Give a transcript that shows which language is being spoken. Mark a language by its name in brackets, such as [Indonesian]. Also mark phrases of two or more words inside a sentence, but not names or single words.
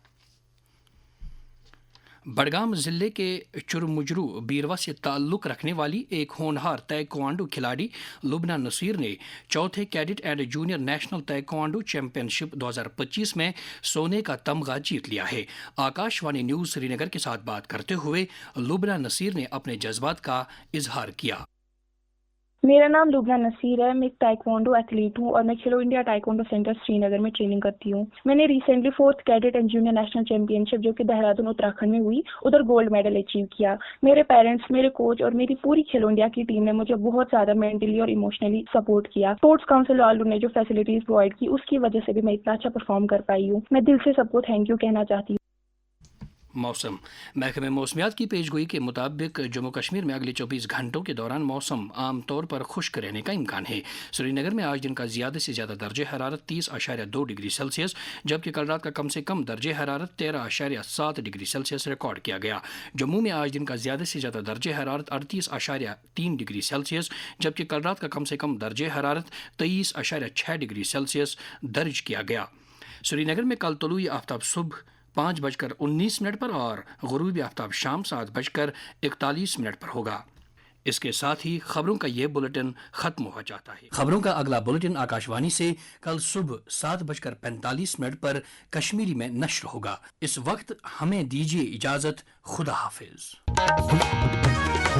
[Urdu] بڈگام ضلع کے چرمجرو بیروا سے تعلق رکھنے والی ایک ہونہار تائیکوانڈو کھلاڑی لبنہ نصیر نے چوتھے کیڈٹ اینڈ جونیئر نیشنل تائیکوانڈو چیمپئن شپ 2025 میں سونے کا تمغہ جیت لیا ہے۔ آکاش وانی نیوز سری نگر کے ساتھ بات کرتے ہوئے لبنہ نصیر نے اپنے جذبات کا اظہار کیا۔ میرا نام لبنہ نصیر ہے، میں ایک تائیکوانڈو ایتھلیٹ ہوں اور میں کھیلو انڈیا تائیکوانڈو سینٹر سری نگر میں ٹریننگ کرتی ہوں۔ میں نے ریسنٹلی 4th کیڈٹ اینڈ جونیئر نیشنل چیمپئن شپ جو کہ دہرادون اتراکھنڈ میں ہوئی، ادھر [English] gold medal achieve [Urdu] کیا۔ میرے پیرنٹس، میرے کوچ اور میری پوری کھیلو انڈیا کی ٹیم نے مجھے بہت زیادہ مینٹلی اور [English] emotionally support [Urdu] کیا۔ اسپورٹس کاؤنسل والوں نے جو [English] facilities provide [Urdu] کی اس کی وجہ سے بھی میں اتنا اچھا پرفارم کر پائی ہوں۔ میں دل سے سب کو [English] thank you [Urdu] کہنا چاہتی ہوں۔ موسم محکمہ موسمیات کی پیش گوئی کے مطابق جموں کشمیر میں اگلے 24 گھنٹوں کے دوران موسم عام طور پر خشک رہنے کا امکان ہے۔ سری نگر میں آج دن کا زیادہ سے زیادہ درجہ حرارت 30.2 ڈگری سیلسیس جبکہ کل رات کا کم سے کم درجہ حرارت 13.7 ڈگری سیلسیس ریکارڈ کیا گیا۔ جموں میں آج دن کا زیادہ سے زیادہ درجہ حرارت 38.3 ڈگری سیلسیس جبکہ کل رات کا کم سے کم درجہ حرارت 23.6 ڈگری سیلسیس درج کیا گیا۔ سری نگر میں کل طلوع آفتاب صبح 5:19 پر اور غروبی آفتاب شام 7:41 پر ہوگا۔ اس کے ساتھ ہی خبروں کا یہ بلٹن ختم ہو جاتا ہے۔ خبروں کا اگلا بلٹن آکاش وانی سے کل صبح 7:45 پر کشمیری میں نشر ہوگا۔ اس وقت ہمیں دیجیے اجازت، خدا حافظ۔